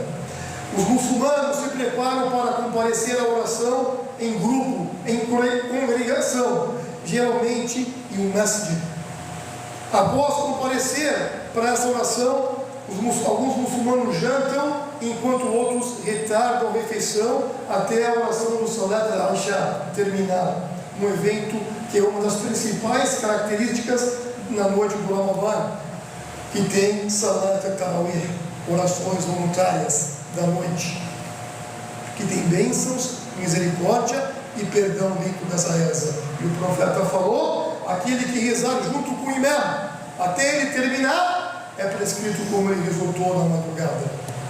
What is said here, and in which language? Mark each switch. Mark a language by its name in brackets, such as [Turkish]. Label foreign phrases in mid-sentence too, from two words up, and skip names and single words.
[Portuguese] Os muçulmanos se preparam para comparecer à oração em grupo, em congregação, geralmente em um masjid. Após comparecer para essa oração, alguns muçulmanos jantam, enquanto outros retardam a refeição até a oração do [Arabic] صلاة العشاء [Portuguese] terminar. Um evento que é uma das principais características na noite do Ramadã, que tem [Arabic] صلاة التراويح, [Portuguese] orações voluntárias da noite, que tem bênçãos, misericórdia e perdão dentro dessa reza. E o profeta falou: aquele que rezar junto com o imam até ele terminar, é prescrito como ele rezou toda a madrugada.